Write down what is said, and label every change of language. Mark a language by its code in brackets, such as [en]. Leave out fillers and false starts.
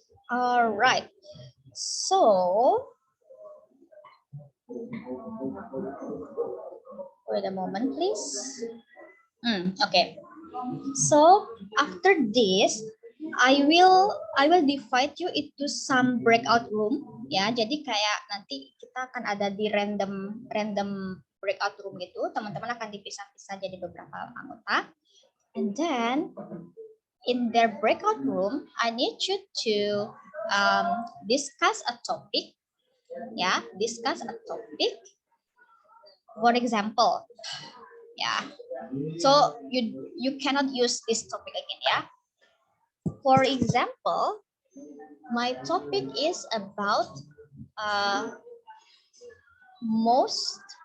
[en] All right. So wait a moment, please. Okay. So after this, I will divide you into some breakout room [id] Ya, jadi kayak nanti kita akan ada di random breakout room gitu. Teman-teman akan dipisah-pisah jadi beberapa anggota. [en] And then in their breakout room, I need you to discuss a topic. Ya, discuss a topic. For example, ya. So you cannot use this topic again, ya. For example, my topic is about not most.